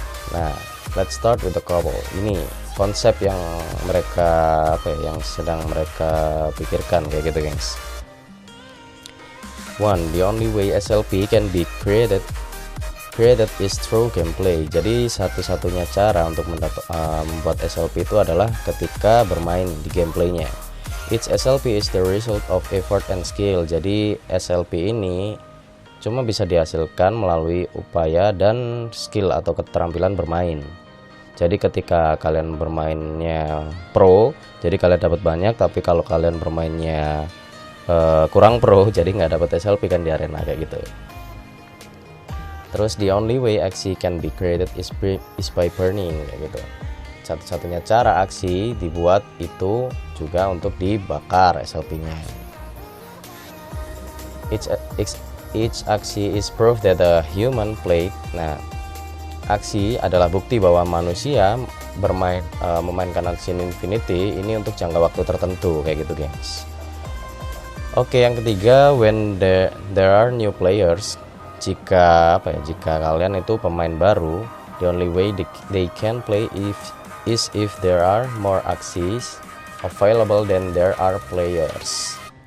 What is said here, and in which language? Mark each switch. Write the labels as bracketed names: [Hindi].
[Indonesian] Nah, [English] let's start with the couple. [Indonesian] Ini konsep yang mereka yang sedang mereka pikirkan kayak gitu, guys. [English] One, the only way SLP can be created is through gameplay. [Indonesian] Jadi satu-satunya cara untuk membuat SLP itu adalah ketika bermain di gameplaynya. [English] Each SLP is the result of effort and skill. [Indonesian] Jadi SLP ini cuma bisa dihasilkan melalui upaya dan skill atau keterampilan bermain. Jadi ketika kalian bermainnya pro, jadi kalian dapat banyak. Tapi kalau kalian bermainnya kurang pro, jadi nggak dapat SLP kan di arena kayak gitu. Terus [English] the only way Axie can be created is by burning [Indonesian] kayak gitu. Satu-satunya cara Axie dibuat itu juga untuk dibakar SLP-nya. [English] Each Axie is proof that a human played. Nah, [Indonesian] aksi adalah bukti bahwa manusia memainkan Axie Infinity ini untuk jangka waktu tertentu kayak gitu guys. Oke, yang ketiga, [English] when there are new players, [Indonesian] jika kalian itu pemain baru, [English] the only way they can play is if there are more Axies available than there are players.